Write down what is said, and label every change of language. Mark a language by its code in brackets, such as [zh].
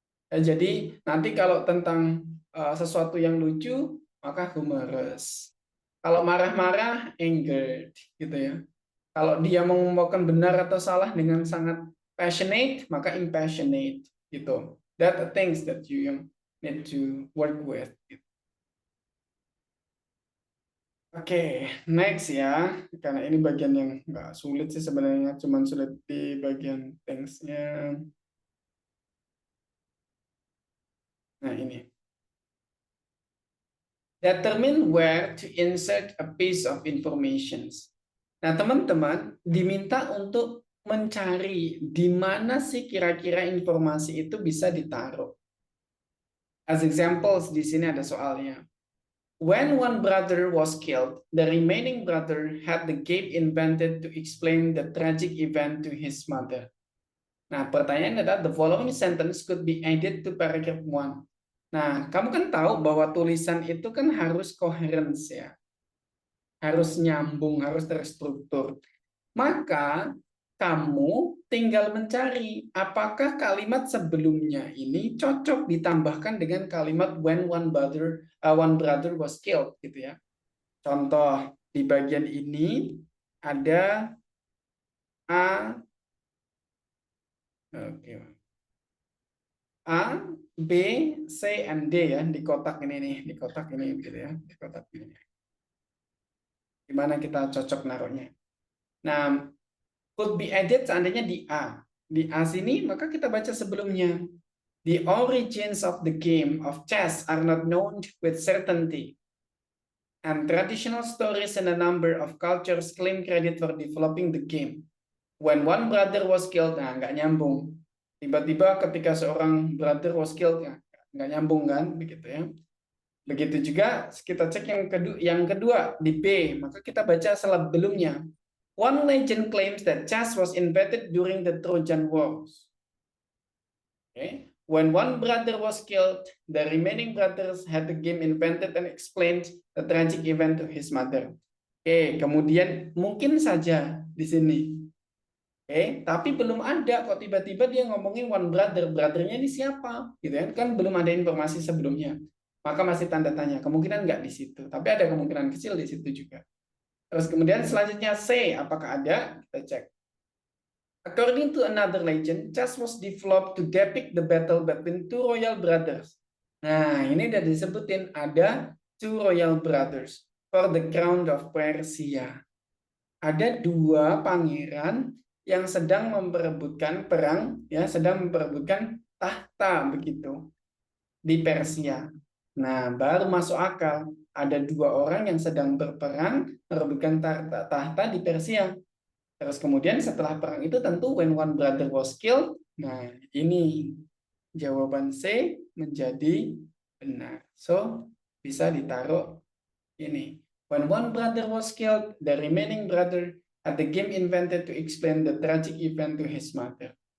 [id] Nah, jadi nanti kalau tentang sesuatu yang lucu, maka humorous. Kalau marah-marah, angered, gitu ya. Kalau dia mengumumkan benar atau salah dengan sangat passionate, maka impassionate, gitu. [en] That are things that you need to work with. [id] Gitu. Oke, next ya. Karena ini bagian yang nggak sulit sih sebenarnya, cuman sulit di bagian things-nya. Nah, ini. [en] Determine where to insert a piece of information. [id] Nah, teman-teman diminta untuk mencari di mana sih kira-kira informasi itu bisa ditaruh. [en] As examples, [id] di sini ada soalnya. [en] When one brother was killed, the remaining brother had the game invented to explain the tragic event to his mother. [id] Nah, pertanyaan adalah [en] the following sentence could be added to paragraph 1. [id] Nah, kamu kan tahu bahwa tulisan itu kan harus coherence ya. Harus nyambung, harus terstruktur. Maka kamu tinggal mencari apakah kalimat sebelumnya ini cocok ditambahkan dengan kalimat [en] when one brother was killed [id] gitu ya. Contoh di bagian ini ada A, A, B, C, and D ya di kotak ini nih, di kotak ini gitu ya, di kotak ini. Gimana kita cocok naruhnya? Nah, [en] could be added [id] seandainya di A. Di A sini maka kita baca sebelumnya. [en] The origins of the game of chess are not known with certainty. And traditional stories in a number of cultures claim credit for developing the game. When one brother was killed, [id] nah nggak nyambung. Tiba-tiba ketika seorang [en] brother was killed, [id] ya, nggak nyambung kan, begitu ya. Begitu juga kita cek yang kedua di B, maka kita baca sebelumnya. [en] One legend claims that chess was invented during the Trojan Wars. Okay. When one brother was killed, the remaining brothers had the game invented and explained the tragic event to his mother. [id] Oke, kemudian mungkin saja di sini. Oke, tapi belum ada kok tiba-tiba dia ngomongin [en] one brother. [id] Brothernya ini siapa? Gitu kan? Kan belum ada informasi sebelumnya. Maka masih tanda tanya. Kemungkinan nggak di situ, tapi ada kemungkinan kecil di situ juga. Terus kemudian selanjutnya C, apakah ada? Kita cek. [en] According to another legend, chess was developed to depict the battle between two royal brothers. [id] Nah, ini udah disebutin ada [en] two royal brothers for the crown of Persia. [id] Ada dua pangeran yang sedang memperebutkan perang, ya, sedang memperebutkan tahta begitu di Persia. Nah, baru masuk akal. Ada dua orang yang sedang berperang merebutkan tahta di Persia. Terus kemudian setelah perang itu tentu [en] when one brother was killed, [id] nah ini jawaban C menjadi benar. So, bisa ditaruh ini. [en] When one brother was killed, the remaining brother had the game invented to explain the tragic event to his mother.